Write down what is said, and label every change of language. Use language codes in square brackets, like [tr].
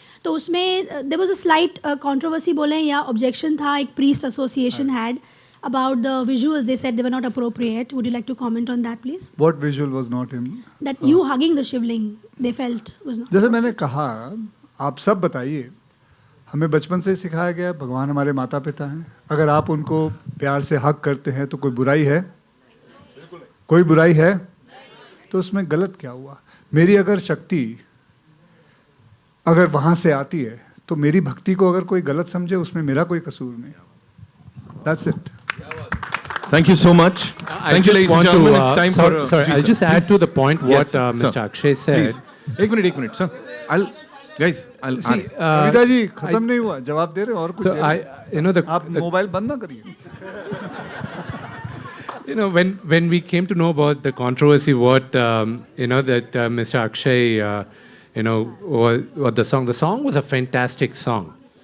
[hi] तो उसमें [en] there was a slight controversy [hi] बोले या [en] objection था. एक priest association had about the visuals. They said they were not appropriate. Would you like to comment on that, please? What visual was not in? That you hugging the Shivling, they felt was not. [hi] जैसे मैंने कहा, आप सब बताइए. हमें बचपन से सिखाया गया भगवान हमारे माता पिता हैं. अगर आप उनको प्यार से हक करते हैं तो कोई बुराई है? कोई बुराई है? तो उसमें गलत क्या हुआ? मेरी अगर शक्ति अगर वहां से आती है तो मेरी भक्ति को अगर कोई गलत समझे उसमें मेरा कोई कसूर नहीं. [en] That's it. Thank you so much. Thank you, ladies and gentlemen. It's time for. Sorry, I'll just add to the point what Mr. Akshay said. Please. [hi] एक minute [en] sir. I'll See, [hi] Kavita ji खत्म नहीं हुआ, जवाब दे रहे हो और कुछ. आप मोबाइल बंद ना करिए. [en] When we came to know about the controversy, that Mr. Akshay, what the song was a fantastic song.